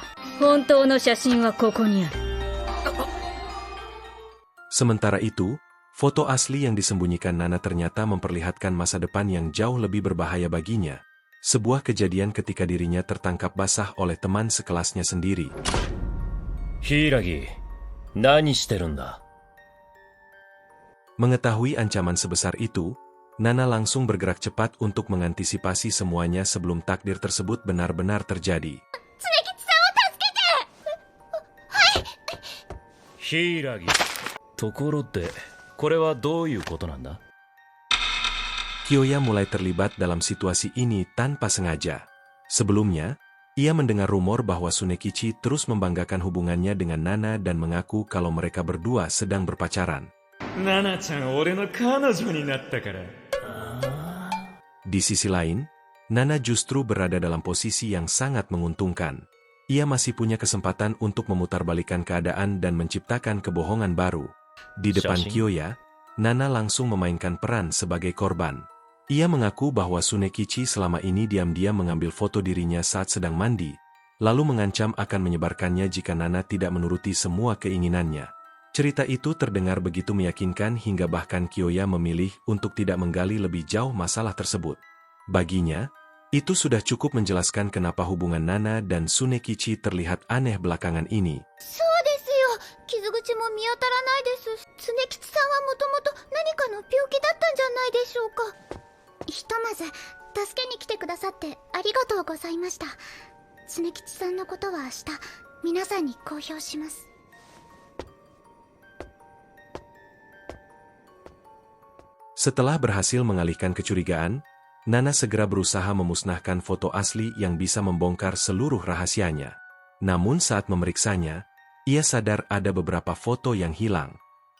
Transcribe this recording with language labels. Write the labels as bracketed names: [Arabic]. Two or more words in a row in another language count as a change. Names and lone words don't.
[Japanese] 本当の写真はここにある。 [Indonesian] Sementara itu, foto asli yang disembunyikan Nana ternyata memperlihatkan masa depan yang jauh lebih berbahaya baginya. Sebuah kejadian ketika dirinya tertangkap basah oleh teman sekelasnya sendiri. [Japanese] Hiiragi, 何してるんだ? [Indonesian] Mengetahui ancaman sebesar itu, Nana langsung bergerak cepat untuk mengantisipasi semuanya sebelum takdir tersebut benar-benar terjadi. [Japanese] Hiiragi, ところで、これはどういうことなんだ? [Indonesian] Kyoya mulai terlibat dalam situasi ini tanpa sengaja. Sebelumnya, ia mendengar rumor bahwa Tsunekichi terus membanggakan hubungannya dengan Nana dan mengaku kalau mereka berdua sedang berpacaran. [Japanese] Nana-chan, 俺の彼女になったから. [Indonesian] Di sisi lain, Nana justru berada dalam posisi yang sangat menguntungkan. Ia masih punya kesempatan untuk memutarbalikkan keadaan dan menciptakan kebohongan baru. Di depan Kyoya, Nana langsung memainkan peran sebagai korban. Ia mengaku bahwa Tsunekichi selama ini diam-diam mengambil foto dirinya saat sedang mandi, lalu mengancam akan menyebarkannya jika Nana tidak menuruti semua keinginannya. Cerita itu terdengar begitu meyakinkan hingga bahkan Kyoya memilih untuk tidak menggali lebih jauh masalah tersebut. Baginya, itu sudah cukup menjelaskan kenapa hubungan Nana dan Tsunekichi terlihat aneh belakangan ini. [Japanese] そうですよ。傷口も見当たらないです。常吉さんはもともと何かの病気だったんじゃないでしょうか。ひとまず助けに来てくださってありがとうございました。常吉さんのことは明日皆さんに公表します。 [Indonesian] Setelah berhasil mengalihkan kecurigaan, Nana segera berusaha memusnahkan foto asli yang bisa membongkar seluruh rahasianya. Namun saat memeriksanya, ia sadar ada beberapa foto yang hilang.